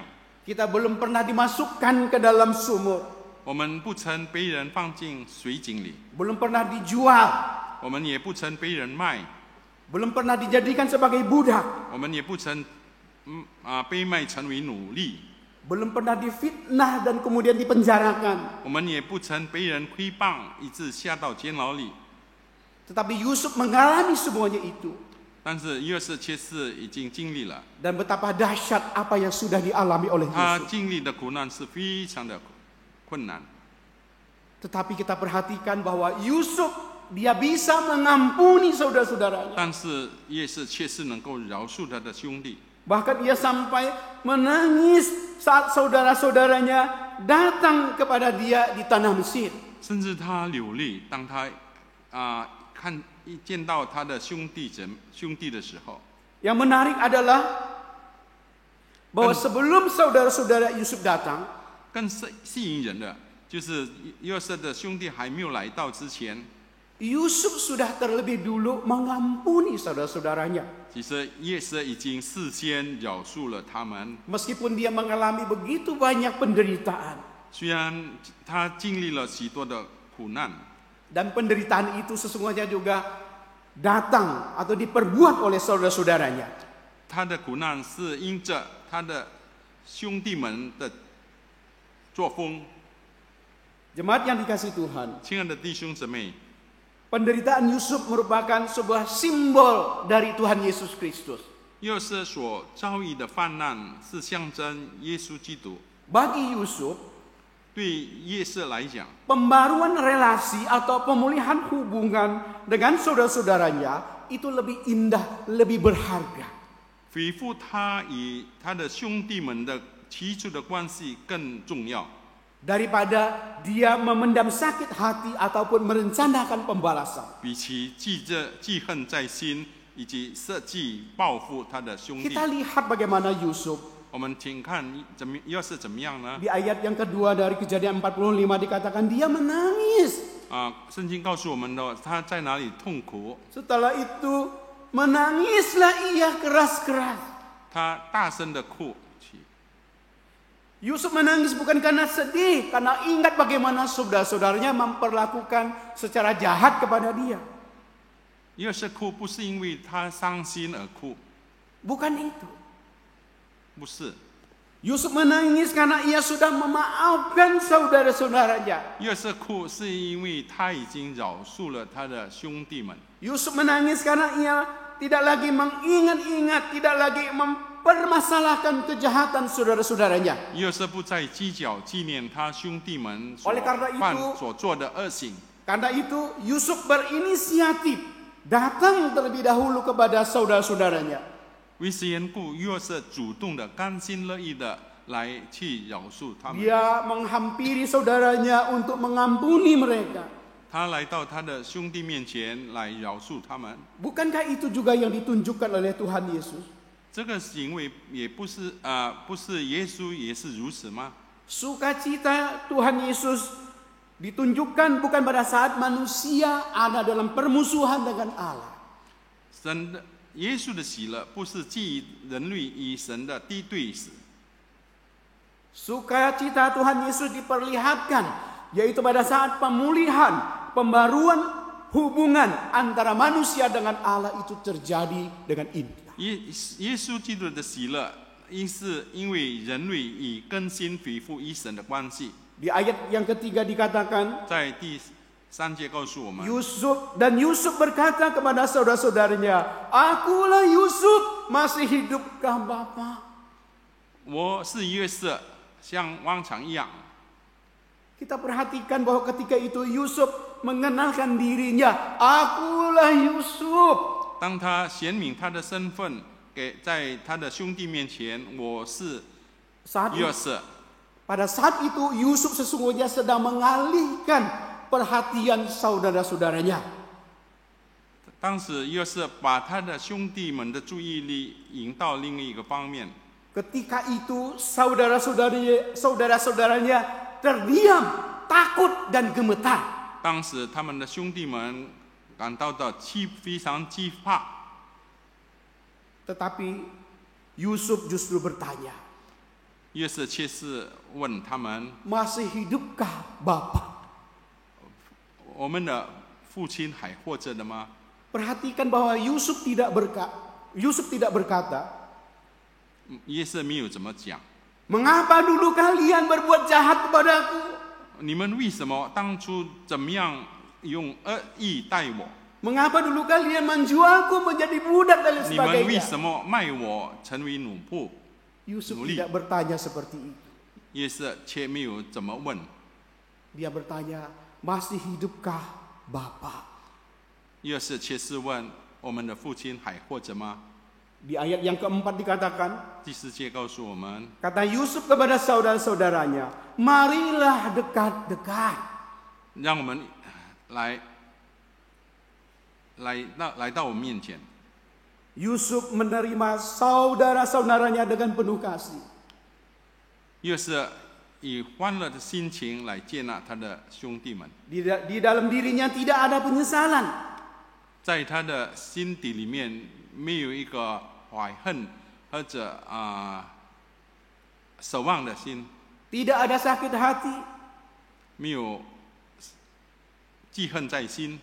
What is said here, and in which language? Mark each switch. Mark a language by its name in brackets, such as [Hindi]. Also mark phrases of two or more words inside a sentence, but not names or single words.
[Indonesian] Kita belum pernah dimasukkan ke dalam sumur. [Chinese] 我们不曾被人放进水井里， [Indonesian] Belum pernah dijual. [Chinese] 我们也不曾被人卖， [Indonesian] Belum pernah dijadikan sebagai budak. [Chinese] 我们也不曾被卖成为奴隶， [Indonesian] Belum pernah difitnah dan kemudian dipenjarakan. [Chinese] 我们也不曾被人亏谤，以致下到监牢里。 [Indonesian] Tetapi Yusuf mengalami semuanya itu. [Chinese] 但是约瑟却是已经经历了， [Indonesian] Dan betapa dahsyat apa yang sudah dialami oleh [Chinese] 他 [Indonesian] Yusuf. [Chinese] 经历的苦难是非常的困难。 [Indonesian] Tetapi kita perhatikan bahwa Yusuf dia bisa mengampuni saudara-saudaranya. [Chinese] 但是约瑟却是能够饶恕他的兄弟， [Indonesian] Bahkan ia sampai menangis saat saudara-saudaranya datang kepada dia di tanah Mesir. [Chinese] 甚至他流泪，当他见到他的兄弟的时候。 [Indonesian] Yang menarik adalah bahwa sebelum saudara-saudara Yusuf datang, [Chinese] 更吸引人的就是约瑟的兄弟还没有来到之前， [Indonesian] Yusuf sudah terlebih dulu mengampuni saudara-saudaranya. [Chinese] 其实约瑟已经事先饶恕了他们。 [Indonesian] Meskipun dia mengalami begitu banyak penderitaan. [Chinese] 虽然他经历了许多的苦难， [Indonesian] Dan penderitaan itu sesungguhnya juga datang atau diperbuat oleh saudara-saudaranya. [Chinese] 他的苦难是因着他的兄弟们的作风。 [Indonesian] Jemaat yang dikasihi Tuhan, [Chinese] 亲爱的弟兄姊妹， [Indonesian] penderitaan Yusuf merupakan sebuah simbol dari Tuhan Yesus Kristus. [Chinese] 约瑟所遭遇的患难是象征耶稣基督。 [Indonesian] Bagi Yusuf, [Chinese] 对约瑟来讲， [Indonesian] pembaruan relasi atau pemulihan hubungan dengan saudara-saudaranya itu lebih indah, lebih berharga. [Chinese] 恢复他与他的兄弟们的起初的关系更重要， [Indonesian] Daripada dia memendam sakit hati ataupun merencanakan pembalasan. [Chinese] 比起记恨在心，以及设计报复他的兄弟。 [Indonesian] Kita lihat bagaimana Yusuf [Chinese] 我们请看约瑟怎么样呢？ [Indonesian] di ayat yang kedua dari Kejadian 45 dikatakan dia menangis. [Chinese] 圣经告诉我们的，他在哪里痛苦？ [Indonesian] Setelah itu menangislah ia keras-keras. [Chinese] 他大声的哭泣。 [Indonesian] Yusuf menangis bukan karena sedih, karena ingat bagaimana saudara-saudaranya memperlakukan secara jahat kepada dia. [Chinese] 约瑟哭不是因为他伤心而哭， [Indonesian] Bukan itu. [Chinese] 不是。 [Indonesian] Yusuf menangis karena ia sudah memaafkan saudara-saudaranya. [Chinese] 约瑟哭是因为他已经饶恕了他的兄弟们。 [Indonesian] Yusuf menangis karena ia tidak lagi mengingat-ingat, tidak lagi mempermasalahkan kejahatan saudara-saudaranya. [Chinese] 约瑟不再计较纪念他兄弟们 [Indonesian] Oleh karena itu, [Chinese] 所做的恶行。 [Indonesian] Karena itu Yusuf berinisiatif datang terlebih dahulu kepada saudara-saudaranya. [Chinese] 为此缘故，约瑟主动的、甘心乐意的来去饶恕他们。 [Indonesian] Dia menghampiri saudaranya untuk mengampuni mereka. [Chinese] 他来到他的兄弟面前来饶恕他们。 [Indonesian] Bukankah itu juga yang ditunjukkan oleh Tuhan Yesus? [Chinese] 这个行为也不是耶稣也是如此吗？ [Indonesian] Sukacita Tuhan Yesus ditunjukkan bukan pada saat manusia ada dalam permusuhan dengan Allah. [Chinese] 耶稣的喜乐不是基于人类与神的敌对时。 [Indonesian] Sukacita Tuhan Yesus diperlihatkan yaitu pada saat pemulihan, pembaruan hubungan antara manusia dengan Allah itu terjadi dengan indah. [Chinese] 耶稣基督的喜乐，是因为人类以更新恢复与神的关系。 [Indonesian] Di ayat yang ketiga dikatakan, [Chinese] 在第3节告诉我们， [Indonesian] Yusuf berkata kepada saudara-saudaranya, "Akulah Yusuf, masih hidupkah Bapa?" [Chinese] 我是约瑟，像往常一样。 [Indonesian] Kita perhatikan bahwa ketika itu Yusuf mengenalkan dirinya, "Akulah Yusuf." [Chinese] 当他显明他的身份，在他的兄弟面前，我是 约瑟。 [Indonesian] Pada saat itu Yusuf sesungguhnya sedang mengalihkan perhatian saudara-saudaranya. [Chinese] 当时约瑟把他的兄弟们的注意力引到另一个方面。 [Indonesian] Ketika itu saudara-saudaranya terdiam, takut dan gemetar. [Chinese] 当时他们的兄弟们感到非常惧怕。 [Indonesian] Tetapi Yusuf justru bertanya, [Chinese] 约瑟却是问他们： [Indonesian] "Masih hidupkah Bapa?" [Chinese] 我们的父亲还活着的吗？ [Indonesian] Perhatikan bahwa Yusuf tidak berkata, [Chinese] 约瑟没有怎么讲。 [Indonesian] "Mengapa dulu kalian berbuat jahat kepadaku?" [Chinese] 你们为什么当初怎么样用恶意待我？ [Indonesian] Mengapa dulu kalian menjualku menjadi budak dan [Chinese] 你们为 [Indonesian] sebagainya? [Chinese] 什么卖我成为奴仆？ [Indonesian] Yusuf Nuli. tidak bertanya seperti itu. [Chinese] 约瑟却没有怎么问。 [Indonesian] Dia bertanya, "Masih hidupkah Bapa?" [Chinese] 约瑟却是问：我们的父亲还活着吗？ [Indonesian] Di ayat yang keempat dikatakan, [Chinese] 第4节告诉我们， [Indonesian] kata Yusuf kepada saudara-saudaranya, "Marilah dekat-dekat." [Chinese] 让我们来到我们面前。 [Indonesian] Yusuf menerima saudara-saudaranya dengan penuh kasih. [Chinese] 约瑟以欢乐的心情来接纳他的兄弟们， [Indonesian] Di dalam dirinya tidak ada penyesalan. [Chinese] 在他的心底里面没有一个怀恨或者守望的心， [Indonesian] Tidak ada sakit hati, [Chinese] 没有记恨在心，